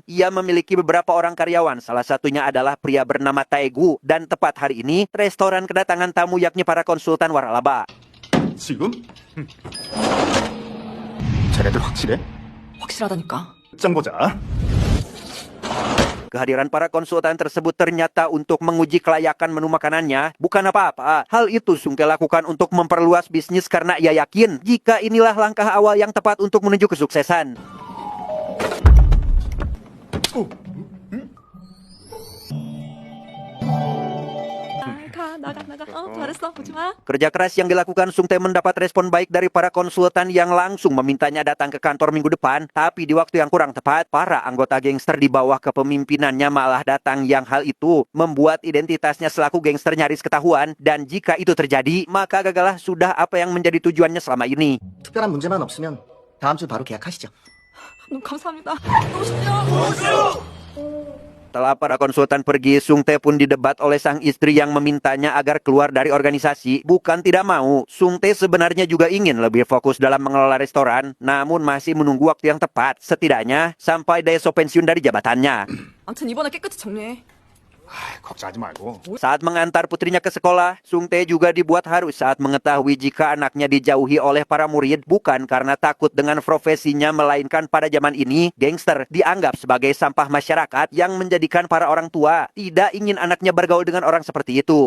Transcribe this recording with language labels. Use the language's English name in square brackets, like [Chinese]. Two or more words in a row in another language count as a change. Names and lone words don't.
[Indonesian] Ia memiliki beberapa orang karyawan, salah satunya adalah pria bernama Taegu. Dan tepat hari ini, restoran kedatangan tamu yakni para konsultan waralaba. [Korean] 지금? 쟤네들 확실해? 확실하다니까. 짱 보자. [Indonesian] Kehadiran para konsultan tersebut ternyata untuk menguji kelayakan menu makanannya, bukan apa-apa. Hal itu Sung Tae lakukan untuk memperluas bisnis karena ia yakin jika inilah langkah awal yang tepat untuk menuju kesuksesan. [Korean] 잘했어. 보지 마. [Indonesian] Kerja keras yang dilakukan Sung Tae mendapat respon baik dari para konsultan yang langsung memintanya datang ke kantor minggu depan. Tapi di waktu yang kurang tepat, para anggota gangster di bawah kepemimpinannya malah datang, yang hal itu membuat identitasnya selaku gangster nyaris ketahuan. Dan jika itu terjadi, maka gagallah sudah apa yang menjadi tujuannya selama ini. [Korean] 특별한 문제만 없으면 다음 주 바로 계약하시죠. 너무 감사합니다. 너무 쉽죠? [Indonesian] Setelah para konsultan pergi, Sung Tae pun didebat oleh sang istri yang memintanya agar keluar dari organisasi. Bukan tidak mau, Sung Tae sebenarnya juga ingin lebih fokus dalam mengelola restoran, namun masih menunggu waktu yang tepat, setidaknya sampai Daeso pensiun dari jabatannya. [Korean] 아무튼 이번에 깨끗이 정리해. 걱정하지 말고. [Indonesian] Saat mengantar putrinya ke sekolah, Sung Tae juga dibuat haru saat mengetahui jika anaknya dijauhi oleh para murid bukan karena takut dengan profesinya, melainkan pada zaman ini, gangster dianggap sebagai sampah masyarakat yang menjadikan para orang tua tidak ingin anaknya bergaul dengan orang seperti itu.